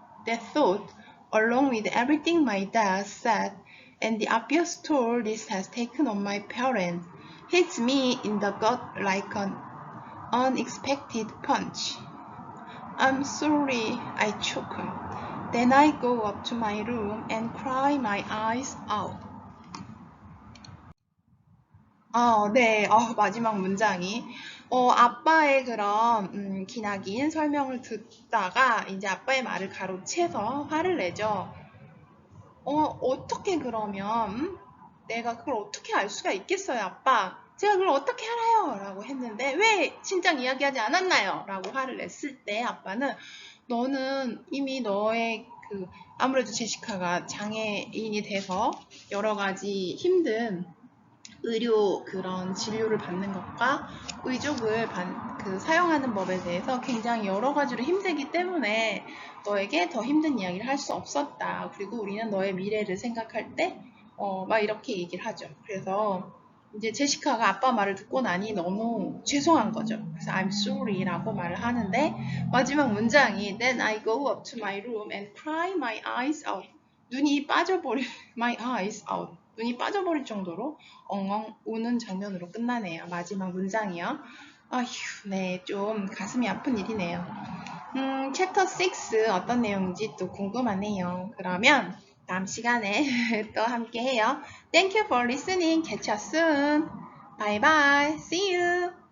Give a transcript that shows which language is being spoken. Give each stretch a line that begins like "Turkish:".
English: That thought, along with everything my dad said, and the obvious toll this has taken on my parents, hits me in the gut like an unexpected punch. I'm sorry, I choke her. Then I go up to my room and cry my eyes out.
Korean: 네. 마지막 문장이 아빠의 그런 기나긴 설명을 듣다가 이제 아빠의 말을 가로채서 화를 내죠. 어떻게 그러면 내가 그걸 어떻게 알 수가 있겠어요, 아빠? 제가 그걸 어떻게 알아요? 라고 했는데 왜 신장 이야기하지 않았나요? 라고 화를 냈을 때 아빠는 너는 이미 너의 아무래도 제시카가 장애인이 돼서 여러 가지 힘든 의료 그런 진료를 받는 것과 의족을 사용하는 법에 대해서 굉장히 여러 가지로 힘들기 때문에 너에게 더 힘든 이야기를 할 수 없었다. 그리고 우리는 너의 미래를 생각할 때 막 이렇게 얘기를 하죠. 그래서 이제 제시카가 아빠 말을 듣고 나니 너무 죄송한 거죠. 그래서
English: I'm sorry
Korean: 라고 말을 하는데 마지막 문장이
English: Then I go up to my room and cry my eyes out.
Korean: 눈이 빠져버릴
English: my eyes out.
Korean: 눈이 빠져버릴 정도로 엉엉 우는 장면으로 끝나네요. 마지막 문장이요. 아휴, 네, 좀 가슴이 아픈 일이네요. 챕터 6 어떤 내용인지 또 궁금하네요. 그러면 다음 시간에 또 함께 해요.
English: Thank you for listening. Catch you soon. Bye bye. See you.